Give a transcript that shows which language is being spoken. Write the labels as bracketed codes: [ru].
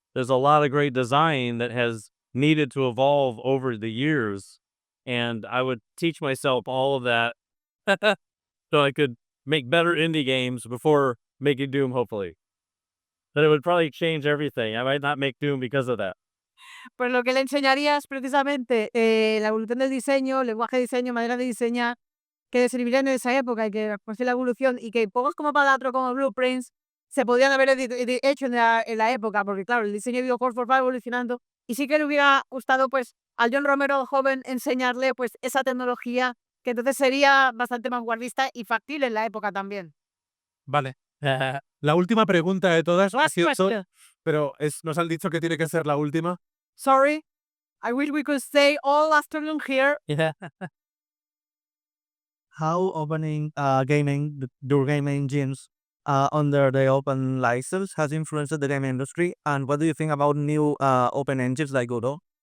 [en] There's a lot of great design that has needed to evolve over the years, and I would teach myself all of that so I could make better indie games before making Doom, hopefully. But it would probably change everything. I might not make Doom because of that. [es] Pues lo que le enseñaría es precisamente la evolución del diseño, lenguaje de diseño, manera de diseñar, que servían en esa época y que pues la evolución, y que juegos como Palatro, como Blueprints, se podían haber hecho en la época, porque claro, el diseño de videojuegos va evolucionando, y sí que le hubiera gustado pues al John Romero joven enseñarle pues esa tecnología que entonces sería bastante vanguardista y factible en la época también. Vale. La última pregunta de todas ha [en] Last [es] sido, [en] question. [es] pero nos han dicho que tiene que ser la última. [en] Sorry, I wish we could stay all afternoon here. How opening your game engines under the open license has influenced the game industry, and what do you think about new open engines like Godot?